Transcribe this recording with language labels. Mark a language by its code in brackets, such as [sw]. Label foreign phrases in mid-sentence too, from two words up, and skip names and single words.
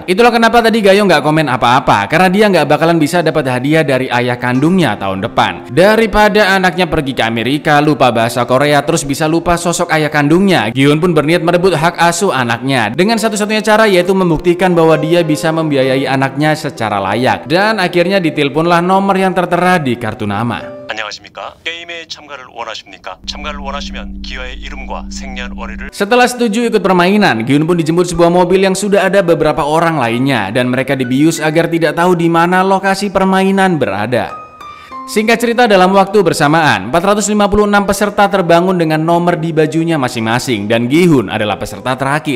[id] Itulah kenapa tadi Ga-yong gak komen apa-apa, karena dia gak bakalan bisa dapat hadiah dari ayah kandungnya tahun depan. Daripada anaknya pergi ke Amerika, lupa bahasa Korea, terus bisa lupa sosok ayah kandungnya, Gi-hun pun berniat merebut hak asuh anaknya dengan satu-satunya cara, yaitu membuktikan bahwa dia bisa membiayai anaknya secara layak. Dan akhirnya diteleponlah nomor yang tertera di kartu nama. [ko] 안녕하십니까? 게임에 참가를 원하십니까? 참가를 원하시면 기아의 이름과 생년월일을. [id] Setelah setuju ikut permainan, Gi-hun pun dijemput sebuah mobil yang sudah ada beberapa orang lainnya dan mereka dibius agar tidak tahu di mana lokasi permainan berada. Singkat cerita, dalam waktu bersamaan 456 peserta terbangun dengan nomor di bajunya masing-masing dan Gi-hun adalah peserta terakhir.